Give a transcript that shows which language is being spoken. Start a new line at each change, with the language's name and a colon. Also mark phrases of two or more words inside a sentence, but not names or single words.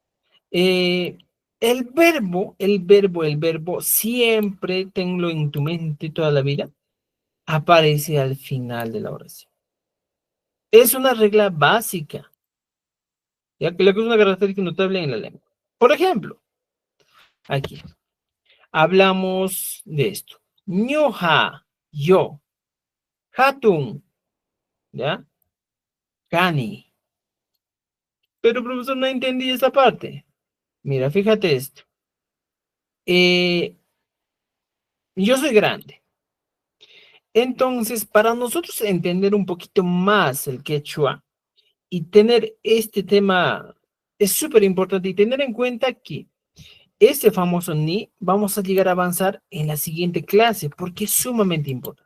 Spanish: El verbo, siempre tenlo en tu mente toda la vida, aparece al final de la oración. Es una regla básica, ya que es una característica notable en la lengua. Por ejemplo, aquí hablamos de esto. Ñoja, yo. Hatun, ¿ya?
Quechua: Kani.
Spanish: Pero, profesor, no entendí esta parte. Mira, fíjate esto. Yo soy grande. Entonces, para nosotros entender un poquito más el quechua y tener este tema, es súper importante y tener en cuenta que ese famoso ni vamos a llegar a avanzar en la siguiente clase porque es sumamente importante.